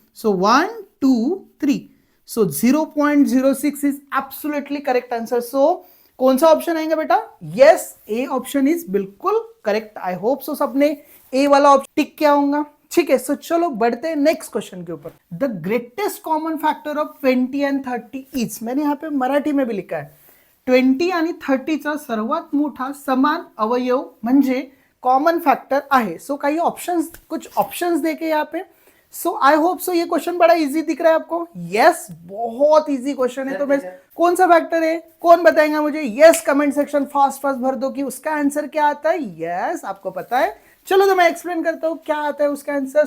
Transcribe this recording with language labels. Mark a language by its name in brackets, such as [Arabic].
[English] So 1 2 3। So 0.06 is absolutely correct answer. [Hindi] सो कौन सा option आएगा बेटा? यस, [English] A option is बिल्कुल correct. I hope so [Hindi] सबने ए वाला ऑप्शन टिक किया होगा। ठीक है, सो चलो बढ़ते हैं नेक्स्ट क्वेश्चन के ऊपर। [English] The greatest common factor of 20 and 30 is. [Hindi] मैंने यहाँ पे मराठी में भी लिखा है [Marathi] 20 आणि 30 चा सर्वात मोठा समान अवयव म्हणजे कॉमन फैक्टर आहे। [Hindi] सो काही ऑप्शंस, कुछ ऑप्शंस देके यहाँ पे। सो [English] I hope so [Hindi] ये क्वेश्चन बड़ा इजी दिख रहा है आपको। यस, बहुत इजी क्वेश्चन है। तो मैं कौन सा फैक्टर है, कौन बताएगा मुझे? Yes, comment section fast fast भर दो कि उसका आंसर क्या आता है। यस, आपको पता है। चलो तो मैं एक्सप्लेन करता हूँ क्या आता है उसका आंसर।